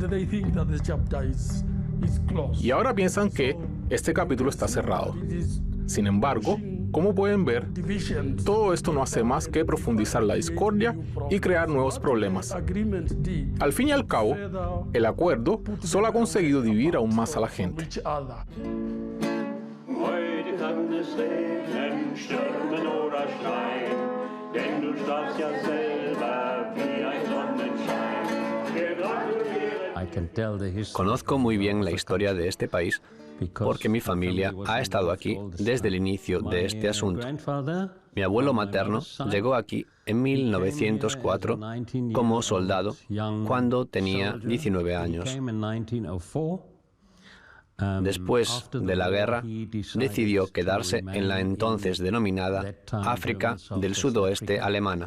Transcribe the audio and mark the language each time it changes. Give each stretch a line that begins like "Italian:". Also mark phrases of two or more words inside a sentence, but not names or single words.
Spanish: Y ahora piensan que este capítulo está cerrado. Sin embargo, como pueden ver, todo esto no hace más que profundizar la discordia y crear nuevos problemas. Al fin y al cabo, el acuerdo solo ha conseguido dividir aún más a la gente.
German: Kann es regnen, stürmen oder schneien, denn du strahlst ja selber wie ein Sonnenschein. Wir gratulieren.
Spanish: Conozco muy bien la historia de este país porque mi familia ha estado aquí desde el inicio de este asunto. Mi abuelo materno llegó aquí en 1904 como soldado cuando tenía 19 años. Después de la guerra, decidió quedarse en la entonces denominada África del Sudoeste alemana.